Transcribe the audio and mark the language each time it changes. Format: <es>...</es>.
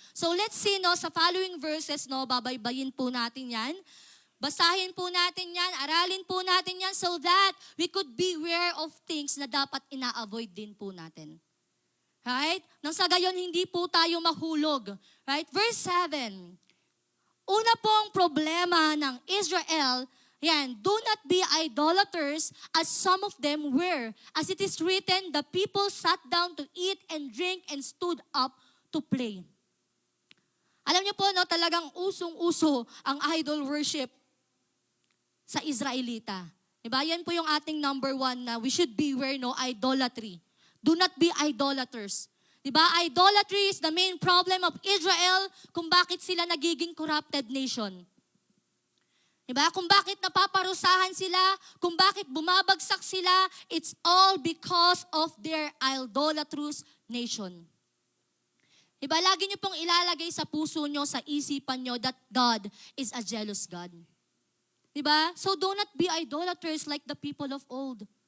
<en>So let's see,</en> <tl>no, sa following verses, no, babaybayin po natin yan. Basahin po natin yan, aralin po natin yan</tl> <en>so that we could beware of things</en> <tl>na dapat ina-avoid din po natin. Right? Nang sa gayon, hindi po tayo mahulog.</tl> <en>Right? Verse 7.</en> <tl>Una pong problema ng Israel, yan,</tl> <en>do not be idolaters as some of them were. As it is written, the people sat down to eat and drink and stood up to play.</en> <tl>Alam niyo po, no, talagang usong-uso ang idol worship sa Israelita. Diba? Yan po yung ating number 1 na</tl> <en>we should beware,</en> <tl>no, idolatry.</tl> <en>Do not be idolaters. Diba? Idolatry is the main problem of Israel</en> <tl>kung bakit sila nagiging</tl> <en>corrupted nation.</en> <tl>Diba? Kung bakit napaparusahan sila, kung bakit bumabagsak sila,</tl> <en>it's all because of their idolatrous nation.</en> <tl>Diba? Lagi niyo pong ilalagay sa puso niyo, sa isipan niyo</tl> <en>that God is a jealous God.</en> <tl>Diba?</tl> <en>So do not be idolaters like the people of old.</en>